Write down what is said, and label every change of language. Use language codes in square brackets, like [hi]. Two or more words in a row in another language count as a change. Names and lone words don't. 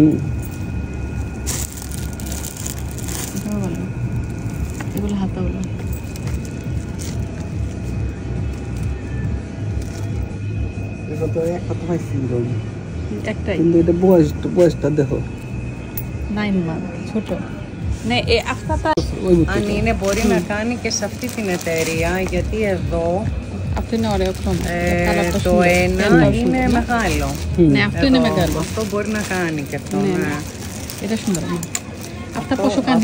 [bn] এটাও ভালো, এগুলো হাতাওয়ালা। এটা তো এক হাতা পাইছি একটাই, কিন্তু এটা বয়সটা দেখো 9 month, ছোট। [el] Ναι, αυτά τα... Αν είναι μπορεί να κάνει και σε αυτή την εταιρεία, γιατί εδώ Αυτό είναι ωραίο χρώμα. το ένα είναι μεγάλο. Ναι, αυτό είναι μεγάλο. Αυτό μπορεί να κάνει και αυτό. Ναι. Είναι σύνδρομο. Αυτά πόσο κάνει?